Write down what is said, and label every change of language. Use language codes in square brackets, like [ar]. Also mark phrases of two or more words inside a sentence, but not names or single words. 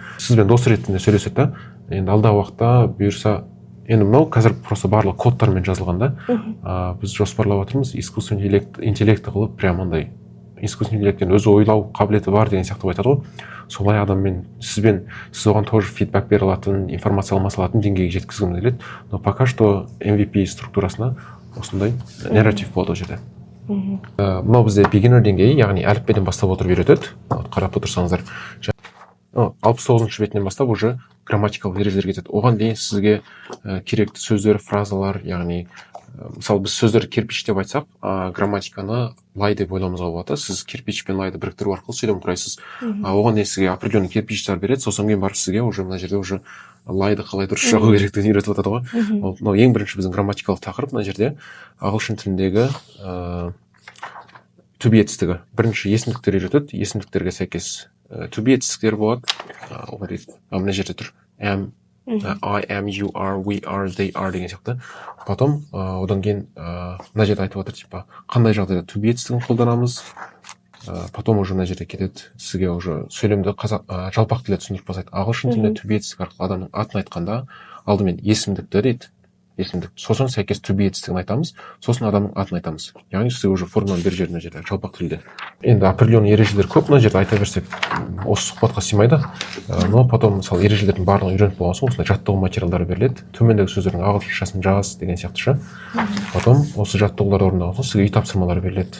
[kk] Сізбен дос ретінде сөйлеседі да. Енді алдағы уақытта бұйырса, енді мынау қазір просто барлық кодтармен жазылған да. Біз жоспарлап отырмыз [ru] искусственный интеллект [kk] қылып, прям андай искусственный интеллекттен өзі ойлау қабілеті бар деген сияқты айтады ғой. Солай адаммен сіз оған [ru] тоже фидбэк [kk] бере алатын, информация алмаса алатын деңгейге жеткізгім келеді. [ru] Но пока что [kk] MVP структурасына осындай нарратив болады ол жерде. Мынау бізде beginner деңгейі, яғни әліппеден бастап отырып үйретеді. Қарап отырсаңыздар. 69-шы бетінен бастап уже грамматикалық ережелер кетеді. Оған дейін сізге керекті сөздер, фразалар, яғни мысалы біз сөздерді кирпич деп айтсақ, грамматиканы лай деп ойлауымызға болады. Сіз кирпич пен лайды біріктіру арқылы сөйлем құрайсыз. Оған дейін сізге определенный кирпичтер береді, сосын кейін барып сізге уже мына жерде уже лайды қалай дұрыс жағу керектігін үйретіп жатады ғой. Мынау ең бірінші біздің грамматикалық тақырып мына жерде ағылшын тіліндегі [en] to be [kk] етістігі. Бірінші есімдіктер үйретеді, есімдіктерге сәйкес [en] to be [kk] етістіктер болады. Мына жерде тұр [en] am, I am, you are, we are, they are [kk] деген сияқты. Потом одан кейін мына жерде айтып отыр, типа қандай жағдайда [en] to be [kk] етістігін қолданамыз. Потом уже мына жерде кетеді сізге уже сөйлемді жалпақ тілде түсіндіріп бастайды. Ағылшын тілінде [en] to be [kk] етістік арқылы адамның атын айтқанда алдымен есімдікті дейді. Есімдік. Сосын сәйкес [en] to be [kk] етістігін айтамыз, сосын адамның атын айтамыз. Яғни сізге уже форманы бер жеріне жерде жалпақ тілде. Енді определенный ережелер көп, мына жерде айта берсек осы сұхбатқа сыймайды. [ru] Но потом [kk] мысалы ережелердің барлығын үйреніп болған соң осындай жаттығу материалдары беріледі. Төмендегі сөздердің ағылшыншасын жаз деген сияқты ше. Потом осы жаттығуларды орындаған соң сізге үй тапсырмалары беріледі.